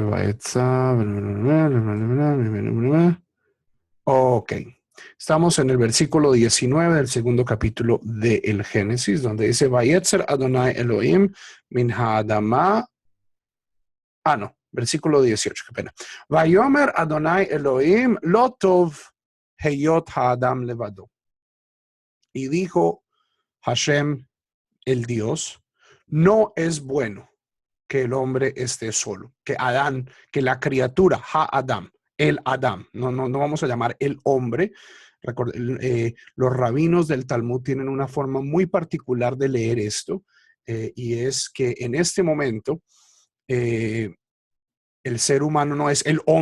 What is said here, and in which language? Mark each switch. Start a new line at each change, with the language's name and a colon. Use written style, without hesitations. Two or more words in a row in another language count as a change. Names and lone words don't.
Spanish: Ok. Estamos en el versículo 19 del segundo capítulo del Génesis, donde dice,
Hebrew: וייצר אדוני אלוהים מן האדמה.
Spanish: No, versículo 18, qué pena.
Hebrew: ויאמר אדוני אלוהים לא טוב היות האדם לבדו.
Spanish: Y dijo Hashem, el Dios, no es bueno que el hombre esté solo, que Adán, que la criatura, Ha-Adam, el Adam, no vamos a llamar el hombre. Los rabinos del Talmud tienen una forma muy particular de leer esto, y es que en este momento el ser humano no es el hombre.